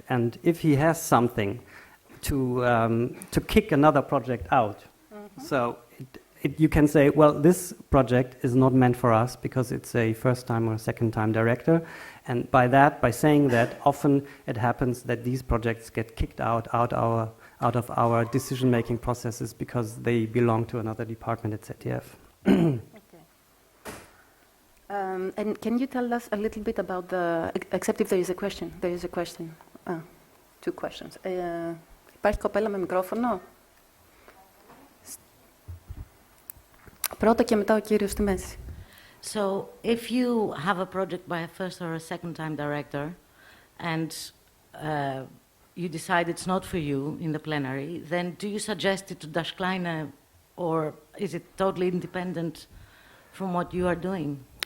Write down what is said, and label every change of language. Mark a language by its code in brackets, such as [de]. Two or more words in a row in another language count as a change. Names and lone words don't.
[en] And if he has something to kick another project out, so you can say, well, this project is not meant for us because it's a first-time or second-time director, and by saying that, often it happens that these projects get kicked out of our decision-making processes because they belong to another department at ZDF. Okay. And can you tell us a little bit about except if there is a question. There is a question. Two questions. [el] Υπάρχει κοπέλα με μικρόφωνο? Πρώτα και μετά ο κύριος στη μέση. [en] So, if you have a project by a first or a second-time director, and you decide it's not for you in the plenary, then do you suggest it to Das Kleine, or is it totally independent from what you are doing?